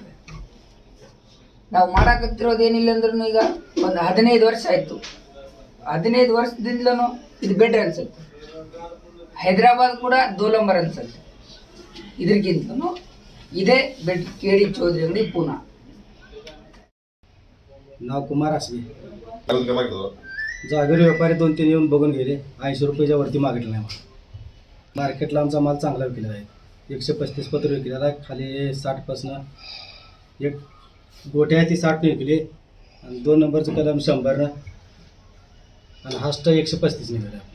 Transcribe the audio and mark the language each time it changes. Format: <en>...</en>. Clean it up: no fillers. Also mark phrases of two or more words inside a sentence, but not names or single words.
<kn>ನಾವು ಮಾಡಾಕತ್ತಿರೋದು ಏನಿಲ್ಲ ಅಂದ್ರೂ ಈಗ ಒಂದು 15 ವರ್ಷ ಆಯಿತು. 15 ವರ್ಷದಿಂದಲೂ ಇದು ಬೆಟ್ರ್ ಅನ್ಸುತ್ತೆ. ಹೈದರಾಬಾದ್ ಕೂಡ 2 ನಂಬರ್ ಅನ್ಸುತ್ತೆ. ಇದಕ್ಕಿಂತಲೂ ಇದೇ ಬೆಟ್. KD ಚೌಧರಿ</kn> <mr>अंगड़ी पुणे. नाव कुमार आसवे. जागेवर व्यापारी 2-3 येऊन बघून गेले. 80 रुपयाच्या वरती मागितलं नाही. मार्केटला आमचा माल चांगला विकलेला आहे. 135 पत्र विकलेला आहे. खाली 60पासून एक गोटे आहे ती 60 विकली आणि 2 नंबरचं कलम 100 आणि हास्ट 135 निघाले आपले.</mr>